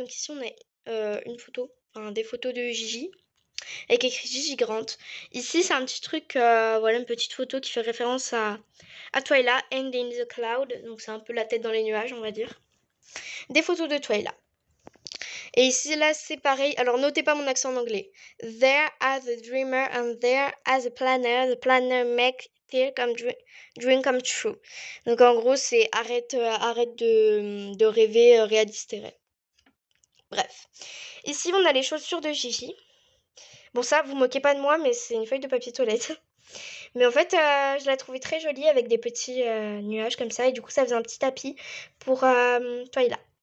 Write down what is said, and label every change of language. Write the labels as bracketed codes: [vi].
[fr] Donc ici on a une photo, enfin des photos de Gigi avec écrit Gigi Grant. Ici c'est un petit truc, voilà une petite photo qui fait référence à Twyla, [en] and in the cloud. [fr] Donc c'est un peu la tête dans les nuages on va dire. Des photos de Twyla. Et ici là c'est pareil. Alors notez pas mon accent en anglais. [en] There as a dreamer and there as a planner. The planner make dream come true. [fr] Donc en gros c'est arrête de rêver, réalise tes rêves. Bref. Ici on a les chaussures de Gigi. Bon ça vous moquez pas de moi mais c'est une feuille de papier toilette. Mais en fait je la trouvais très jolie avec des petits nuages comme ça et du coup ça faisait un petit tapis pour Twyla.